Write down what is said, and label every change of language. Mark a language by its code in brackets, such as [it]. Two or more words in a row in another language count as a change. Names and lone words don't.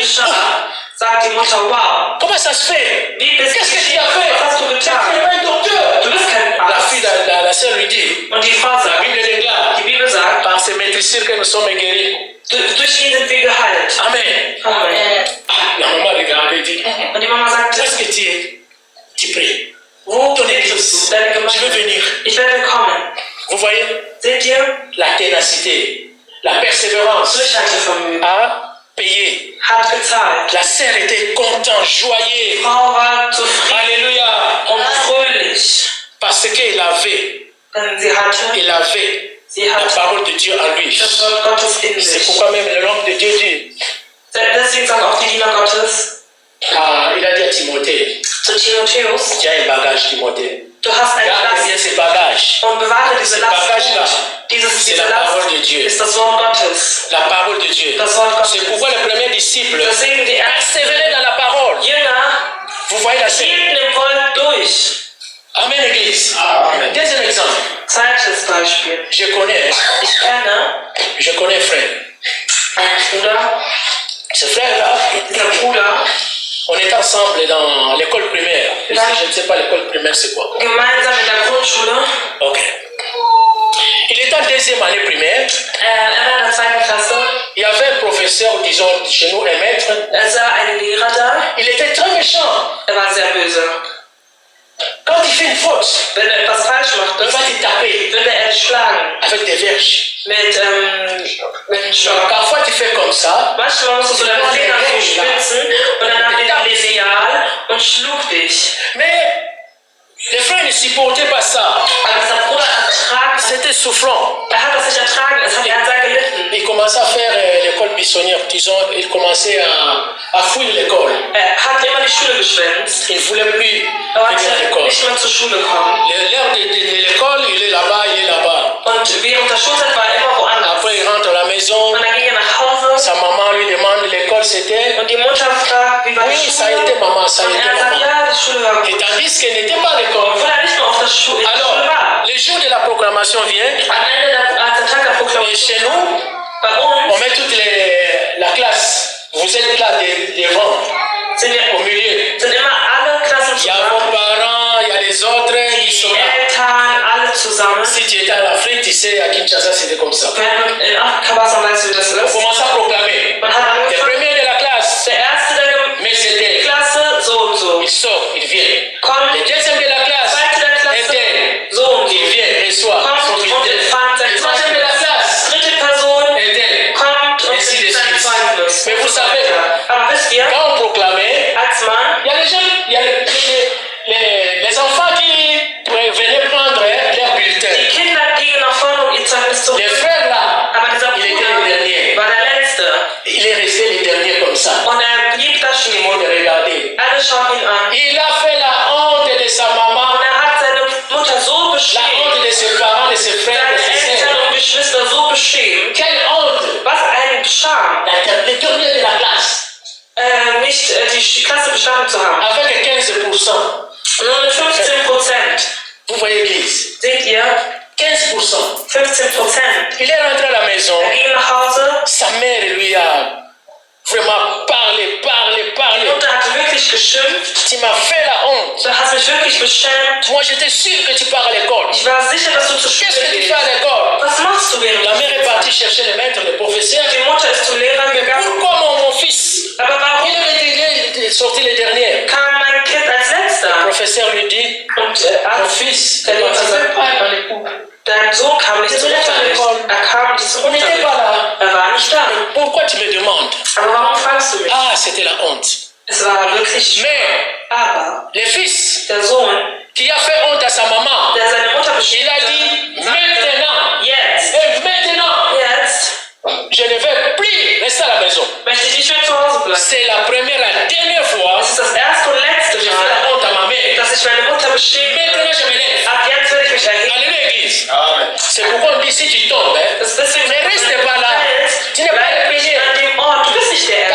[de] sagt die Mutter, wow, [fr] comment ça se fait? [de] wie bist [fr] Qu'est-ce que [de] du [fr] tu as fait? [de] Was hast du [fr] Tu [de] getan? [fr] es pas un docteur. [de] Du bist kein [fr] La [de] Arzt. [fr] fille, la sœur lui dit, [de] Und die Frau [fr] la [de] sagt, [fr] Bible déclare, [de] die Bibel sagt, [fr] par ces maîtrisures que nous sommes guéris. [de] durch ihn sind wir geheilt. [fr] Amen. [de] Amen. [fr] La maman regarde et dit, [de] Und die Mama sagt, [fr] où est-ce que tu es? Tu pries. [de] wo [fr] Ton [de] bist [fr] église. [de] du? Deine [fr] Je veux [de] Gemeinde. [fr] venir. [de] Ich werde kommen. [fr] Vous voyez? [de] Seht ihr? [fr] La ténacité, la persévérance [de] Durchhaltevermögen. [fr] a payé. [de] Hat gezahlt. [fr] La sœur était contente, [de] Die [fr] joyeuse. [de] Frau war zufrieden [fr] Alléluia. [de] und fröhlich. [fr] Parce qu'elle avait, [de] Denn sie hatte [fr] la parole de Dieu en lui. [de] das Wort Gottes in [fr] C'est [de] sich. [fr] pourquoi même l'homme de Dieu dit, [de] Deswegen sagen auch die Diener Gottes [fr] il a dit à Timothée, [de] zu Timotheus, [fr] tu as un bagage Timothée. [de] du hast eine [fr] Garde bien [de] Last [fr] ce bagage. [de] und bewahre diese Last [fr] Bagage-là, [de] gut. [fr] c'est [de] Diese [fr] la [de] Last [fr] parole de Dieu. [de] ist das Wort Gottes. [fr] La parole de Dieu. [de] Das Wort [fr] C'est [de] Gottes. [fr] pourquoi le premier disciple [de] Deswegen die ersten [fr] persévérait dans la parole. [de] Jünger [fr] Vous voyez la scène. [de] hielten im Wort durch. [fr] Amen, Église. Deuxième exemple. [de] Zweites Beispiel. [fr] Je connais un frère. [de] Einen Bruder. [fr] Ce frère-là, [de] Dieser Bruder, [fr] on est ensemble dans l'école primaire. Je ne sais pas l'école primaire c'est quoi. [de] gemeinsam in der Grundschule. Ok. [fr] Il était en deuxième année primaire. [de] Er war in der 2. Klasse. [fr] Il y avait un professeur, disons chez nous, un maître. [de] Er sah einen Lehrer da. [fr] Il était très méchant. [de] Er war sehr böse. [fr] Quand il fait une faute, [de] Wenn er etwas falsch [fr] il [de] machte, [fr] va te taper [de] würde er dich schlagen. [fr] avec des verges. [de] Mit einem Stock. [fr] Parfois tu fais comme ça. [de] Manchmal musst du so deine Finger so spitzen und dann nahm er den Lineal und schlug dich. [fr] Mais les frères ne supportaient pas ça. [de] Aber dieser Bruder ertrag, [fr] C'était souffrant. [de] er hat das nicht ertragen, er hat sehr gelitten. [fr] Il commençait à faire l'école buissonnière. Disons, il commençait à fuir l'école. [de] Er hat immer die Schule geschwänzt. [fr] Il ne voulait plus [de] Er [fr] venir à [de] wollte [fr] l'école. [de] nicht mehr zur Schule kommen. [fr] L'heure de l'école, il est là-bas, il est là-bas. [de] Und während der Schulzeit war er immer woanders. [fr] Après, il rentre à la maison. [de] Und dann ging er nach Hause [fr] Sa maman lui demande l'école, c'était. [de] und die Mutter fragt, wie war die [fr] Oui, ça a été [de] Schule? [fr] maman, ça a [de] Und [fr] été [de] er sagt, [fr] maman. [de] ja, die Schule war [fr] Et [de] gut. [fr] tandis qu'elle n'était pas à l'école. [de] Obwohl er nicht mehr auf der Schule [fr] Alors, [de] war. [fr] le jour de la proclamation vient. [de] Am Ende als der Tag der [fr] Et [de] Proklamation [fr] chez nous, [de] bei [fr] on [de] uns [fr] met toute la classe. Vous êtes là devant, [de] sind [fr] au milieu. [de] immer alle Klassen [fr] Il y a [de] zusammen. [fr] vos parents, il y a les autres qui sont [de] Die [fr] là. [de] Eltern, alle zusammen. [fr] Si tu étais en Afrique, tu sais, à Kinshasa, c'était comme ça. [de] Wenn in Afrika war, dann weißt du, wie das [fr] On [de] ist. [fr] commence à proclamer. [de] Man hat [fr] Le [de] angefangen, [fr] premier de la classe, [de] der Erste der [fr] mais c'était, [de] Klasse, so und so. [fr] il sort, il vient. [de] Kommt, [fr] Le deuxième de la classe, [de] Zweite der Klasse, [fr] était, [de] so und so. [fr] il vient, reçoit [de] Kommt [fr] son [de] und [fr] bulletin. [de] empfangt sein [fr] Le troisième de la [de] Zeugnis. [fr] classe, [de] Dritte Person [fr] était, [de] kommt und [fr] Ainsi de [de] gibt sein [fr] suite. [de] Zeugnis. [fr] Mais vous savez, [de] Aber wisst ihr, [fr] quand on proclamait, [de] als man, [fr] il y a les jeunes, il y a les enfants qui venaient prendre leur bulletin. [de] die Kinder gingen nach vorne, um ihr Zeugnis zu [fr] Les [de] holen. [fr] frères là, [de] Aber dieser [fr] il était le [de] Bruder [fr] dernier. [de] war der Letzte. [fr] Il est resté le dernier comme ça. [de] Und blieb da [fr] Tout le [de] stehen. [fr] monde regardait. [de] Alle schauten ihn an. [fr] Il a fait la honte de sa maman, [de] Und hat seine Mutter so [fr] la [de] beschämt, [fr] honte de ses parents, de ses frères, de [de] seine [fr] ses [de] Eltern [fr] sœurs. [de] und Geschwister so beschämt. [fr] Quelle honte! [de] Was ein Scham, [fr] Le dernier de la classe, [de] nicht die Klasse bestanden zu haben. [fr] avec 15%. [de] Nur mit 15%. [fr] Vous voyez l'église? [de] Seht ihr? [fr] 15%. [de] 15%. [fr] Il est rentré à la maison. [de] Ging nach Hause. [fr] Sa mère lui a vraiment parlé. [de] Die Mutter hatte wirklich geschimpft. [fr] Tu m'as fait la honte. [de] Du hast mich wirklich beschämt. [fr] Moi, j'étais sûr que tu pars à l'école. [de] Ich war sicher, dass du zur [fr] Qu'est-ce [de] Schule [fr] que tu [de] gehst. [fr] fais à l'école? [de] Was machst du während [fr] La mère est [de] der [fr] partie chercher le maître, le professeur. [de] Die Mutter ist zum Lehrer gegangen. [fr] Pourquoi mon fils? [de] Aber warum [fr] Il est sorti le dernier. [de] kam mein Kind als [fr] Le [de] Letzter? [fr] professeur lui dit, [de] Und [fr] mon [de] Arzt, [fr] fils, [de] der [fr] tu ne [de] Lehrer [fr] veux [de] sagt, [fr] pas dans les cours. [de] dein Sohn kam nicht zum Unterricht. Er kam nicht zum [fr] On n'était [de] Unterricht. [fr] pas là. [de] Er war nicht da. [fr] Pourquoi tu me demandes? [de] Aber warum fragst du mich? [fr] Ah, c'était la honte. [de] Es war wirklich [fr] Mais [de] aber [fr] le fils [de] der Sohn, [fr] qui a fait honte à sa maman, [de] der seine Mutter [fr] il [de] beschämt [fr] a dit, maintenant, [de] jetzt, [fr] et maintenant, [de] jetzt [fr] je ne vais plus rester à la maison. [de] möchte ich nicht mehr zu Hause bleiben. [fr] C'est la première, la dernière fois [de] Das ist das erste und letzte [fr] que j'ai fait la [de] Mal, [fr] honte à ma mère. [de] dass ich meine Mutter beschämt [fr] Maintenant, [de] habe. [fr] je me lève. [de] Ab jetzt werde ich mich erheben. [fr] Alléluia, église. [de] Amen. [fr] C'est pourquoi on dit, si tu tombes, hein, [de] Das ist deswegen, [fr] ne reste pas là. Tu n'es pas [de] bleib [fr] le [de] nicht [fr] premier. [de] an dem Ort. Du bist nicht der